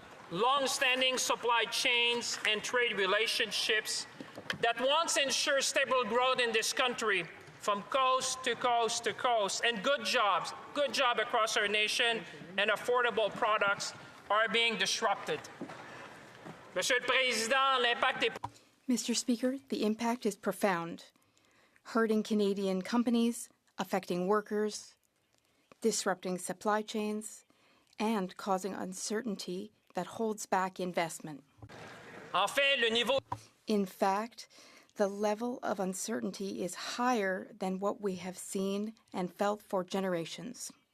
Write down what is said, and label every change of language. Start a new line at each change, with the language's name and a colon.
English: Long-standing supply chains and trade relationships that once ensured stable growth in this country from coast to coast to coast, and good job across our nation, and affordable products are being disrupted.
French: Monsieur le Président, l'impact est...
English: Mr. Speaker, the impact is profound, hurting Canadian companies, affecting workers, disrupting supply chains, and causing uncertainty that holds back investment.
French: En fait, le niveau...
English: In fact, the level of uncertainty is higher than what we have seen and felt for generations.